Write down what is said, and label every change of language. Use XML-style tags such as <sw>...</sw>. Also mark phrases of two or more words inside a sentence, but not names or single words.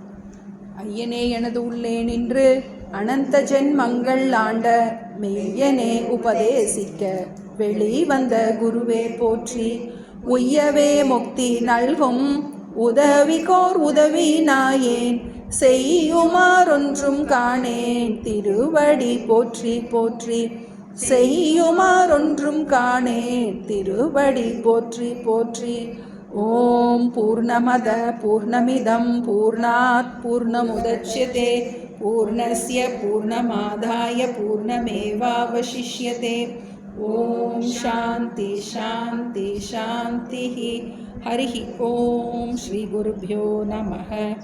<ta>ஐயனே எனது உள்ளே நின்று அனந்த ஜென்மங்கள் ஆண்ட மெய்யனே உபதேசிக்க வெளி வந்த குருவே போற்றி, உய்யவே முக்தி நல்கும் உதவிகோர் உதவி நாயேன், செய்யுமாறொன்றும் காணேன் திருவடி போற்றி போற்றி, செய்யுமாறொன்றும் காணேன் திருவடி போற்றி போற்றி.</ta> <sa>ॐ पूर्णमदः पूर्णमिदं पूर्णात् पूर्णमुदच्यते पूर्णस्य पूर्णमादाय पूर्णमेवावशिष्यते. ॐ शान्तिः शान्तिः शान्तिः. हरिः ॐ। श्री गुरुभ्यो नमः.</sa>